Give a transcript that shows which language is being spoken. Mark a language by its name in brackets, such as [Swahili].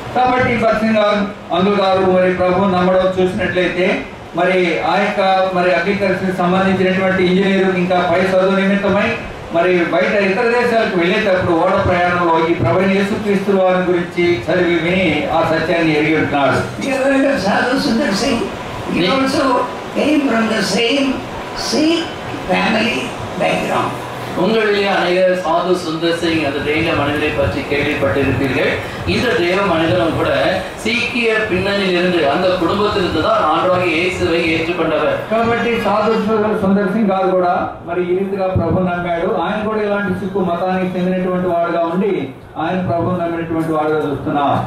[Telugu] కాబట్టి భక్త్ సింగ్ అందులు గారు మరి ప్రభు నమ్మడం చూసినట్లయితే మరి ఆ యొక్క మరి అగ్రికల్చర్ సంబంధించినటువంటి ఇంజనీరు ఇంకా పై చదువు నిమిత్తమై మరి బయట ఇతర దేశాలకు వెళ్ళేటప్పుడు ఓడ ప్రయాణంలో ఈ ప్రభువైన యేసుక్రీస్తు వారి గురించి చదివి విని ఆ సత్యాన్ని ఎరిగి ఉంటున్నాడు. [English] Sadhu Sundar Singh, he also came from the same Sikh family background. [Tamil] உங்களிலே அநேகர் சாது சுந்தர் சிங் அந்த தெய்வ மனிதரை பற்றி கேள்விப்பட்டிருப்பீர்கள். இந்த தெய்வ மனிதனும் கூட சீக்கிய பின்னணியில் இருந்து அந்த குடும்பத்திலிருந்து தான் ஆண்டவராகிய இயேசுவை ஏற்றுக்கொண்டவர். [Telugu] కాబట్టి సాధు సుందర్ సింగ్ గారు కూడా మరి ఈ రీతిగా ప్రభు నమ్మాడు. ఆయన కూడా ఇలాంటి సిక్కు మతానికి చెందినటువంటి వాడుగా ఉండి ఆయన ప్రభు నమ్మినటువంటి వాడుగా చూస్తున్నాం.